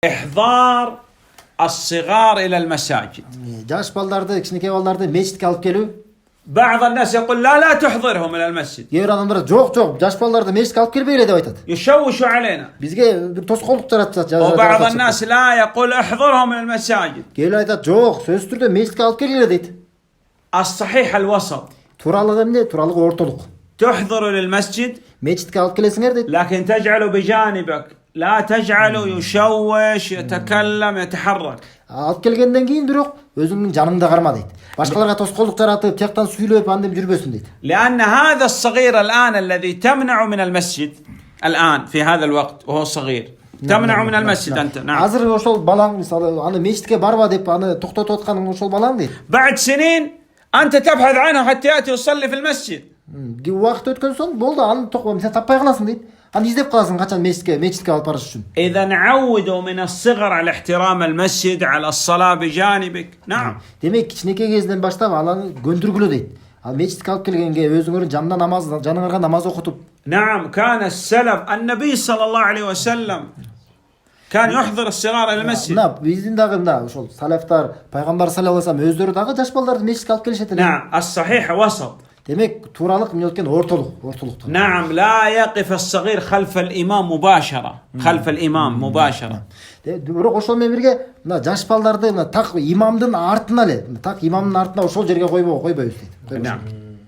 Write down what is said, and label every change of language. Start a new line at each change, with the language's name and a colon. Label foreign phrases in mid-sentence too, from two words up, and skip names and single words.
Arabic: إحضار الصغار إلى المساجد.
Kyrgyz: Жаш балдарды, кичинекей балдарды мечитке алып келүү.
Arabic: بعض الناس يقول لا تحضرهم إلى المسجد.
Kyrgyz: Кээ бир адамдар жок, жаш балдарды мечитке алып келбейле деп айтат.
Arabic: يشوشوا علينا.
Kyrgyz: Бизге бир тоскоолдук жаратат.
Arabic: وبعض الناس لا يقول احضرهم إلى المساجد.
Kyrgyz: Кээ бир айтат, жок, сөзсүз түрдө мечитке алып келгиле дейт.
Arabic: الصحيح الوسط.
Kyrgyz: Тууралыгы эмне? Тууралыгы ортолук.
Arabic: تحضر للمسجد
Kyrgyz: Мечитке алып келесиңер дейт.
Arabic: لكن تجعله بجانبك، لا تجعله يشوش يتكلم يتحرك.
Kyrgyz: Алып келгенден кийин бирок өзүңдүн жаныңда карма дейт. Башкаларга тоскоолдук жаратып, тияктан сүйлөп, андеп жүрбөсүн дейт.
Arabic: لأن هذا الصغير الآن الذي تمنع من المسجد الآن في هذا الوقت وهو صغير تمنع من المسجد أنت. نعم.
Kyrgyz: Азыр ошол балаң мисалы аны мечитке барба деп аны токтотуп атканың ошол балаң дейт.
Arabic: بعد سنين أنت تبحث عنه حتى يأتي يصلي في المسجد.
Kyrgyz: Убакыт өткөн соң болду, аны сен таппай каласың дейт. Аны издеп каласың качан мечитке алып барыш үчүн.
Arabic: إذا عودوا من الصغر على احترام المسجد على الصلاة بجانبك. نعم.
Kyrgyz: Демек кичинекей кезинен баштап ананы көндүргүлө дейт. Ал мечитке алып келгенге өзүңөрдүн жанына намаз, жаныңарга намаз окутуп.
Arabic: نعم كان السلف النبي صلى الله عليه وسلم كان يحضر الصغار إلى المسجد.
Kyrgyz: Мына биздин дагы мына ошол салафтар, пайгамбар
Arabic: صلى الله عليه وسلم
Kyrgyz: өздөрү дагы жаш балдарды мечитке алып келишет эле.
Arabic: نعم الصحيح وسط.
Kyrgyz: Демек тууралык эмне экен? Ортолук.
Arabic: نعم لا يقف الصغير خلف الإمام مباشرة. خلف الإمام مباشرة.
Kyrgyz: Бирок ошол менен бирге мына жаш балдарды мына так имамдын артына эле, так имамдын артына ошол жерге койбойбуз дейт.
Arabic: نعم.